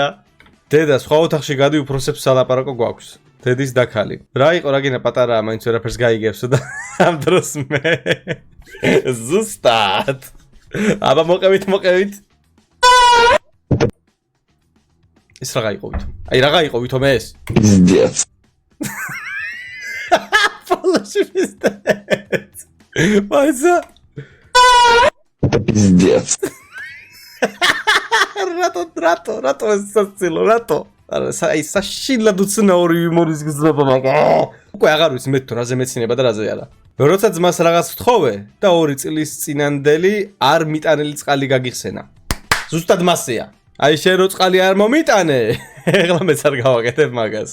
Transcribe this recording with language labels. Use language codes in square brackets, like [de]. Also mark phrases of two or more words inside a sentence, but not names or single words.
[ka] დედა სხვა ოთახში გადი უფროსებს სალაპარაკო გვაქვს. დედის დაქალი. რა იყო რაგინა პატარაა, მაინც ვერაფერს გაიგებსო და ამ დროს მე ზუსტად. აბა მოყევით. ეს რა გაიყოვით? აი რა გაიყოვითო მე ეს? [ru] Пиздец. Полностью пиздец. Майза. Это пиздец. [ka] Рато, საცილო, რატო? არა, აი საშილად უცნაური იუმორის გზნობა მაგა. უკვე აღარ ვიცი მე თუ რაზე მეცინება და რაზე არა. როცა ძმას რაღაც ვთხოვე და 2 წლის წინანდელი არ მიტანელი წყალი გაგიხსენა. ზუსტად მასეა. აი შენ რო წყალი არ მომიტანე, ეხლა მეც არ გავაკეთებ მაგას.